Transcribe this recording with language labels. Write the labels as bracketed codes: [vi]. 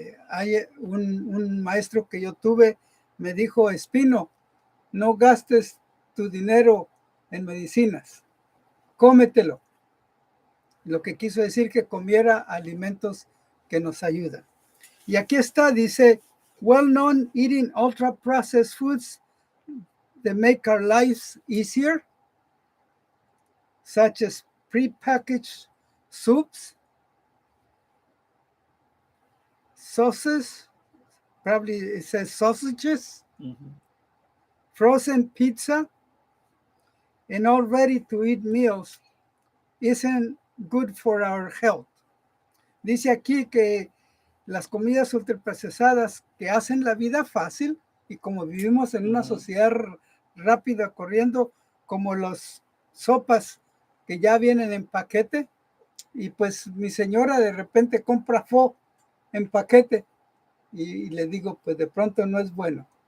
[es] Hay un maestro que yo tuve, me dijo, Espino, no gastes tu dinero en medicinas, cómetelo. Lo que quiso decir que comiera alimentos que nos ayudan. Y aquí está, dice, [en] well-known eating ultra-processed foods that make our lives easier, such as prepackaged soups, sauces, probably it says sausages, frozen pizza, and all ready-to-eat meals isn't good for our health. [es] Dice aquí que las comidas ultraprocesadas que hacen la vida fácil, y como vivimos en una sociedad rápida corriendo, como las sopas que ya vienen en paquete, y pues mi señora de repente compra pho en paquete, y le digo, pues de pronto no es bueno.